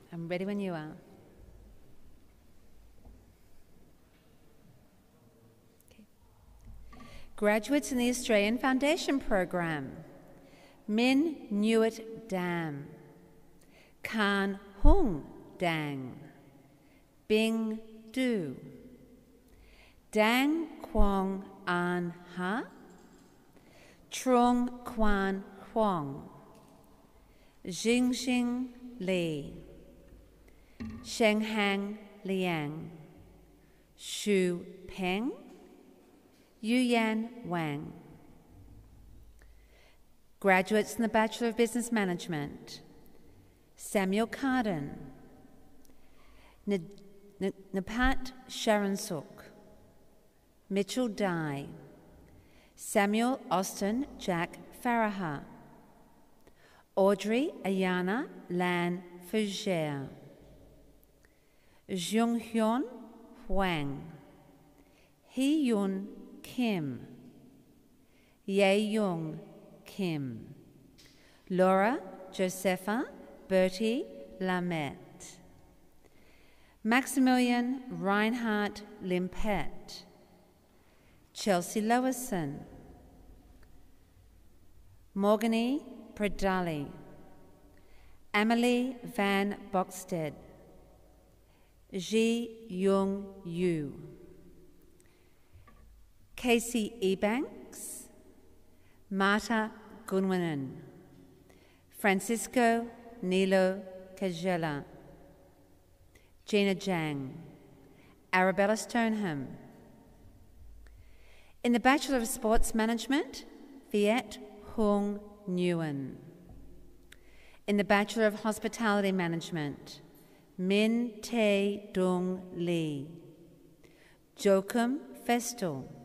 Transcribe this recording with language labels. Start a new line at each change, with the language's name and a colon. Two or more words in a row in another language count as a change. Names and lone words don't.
English: Ready when you are. Okay. Graduates in the Australian Foundation Program. Min Nuit Dam. Kan Hung Dang. Bing Du. Dang Kwong An Ha. Trung Quan Huang. Jingxing Li. Shenghang Liang. Xu Peng. Yuyan Wang. Graduates in the Bachelor of Business Management. Samuel Carden. Napat Sharansuk. Mitchell Dye. Samuel Austin Jack Faraha. Audrey Ayana Lan Fougere. Junghyun Huang. Hee-Yun Kim. Ye-Young Kim. Laura Josepha Bertie Lamette. Maximilian Reinhardt Limpet. Chelsea Lewison. Morgany Pradali. Amelie Van Boxted. Ji Young Yu. Casey Ebanks. Marta Gunwanan. Francisco Nilo Kajela. Gina Jang. Arabella Stoneham. In the Bachelor of Sports Management, Viet Hung Nguyen. In the Bachelor of Hospitality Management, Min Tae Dung Lee. Joachim Festel.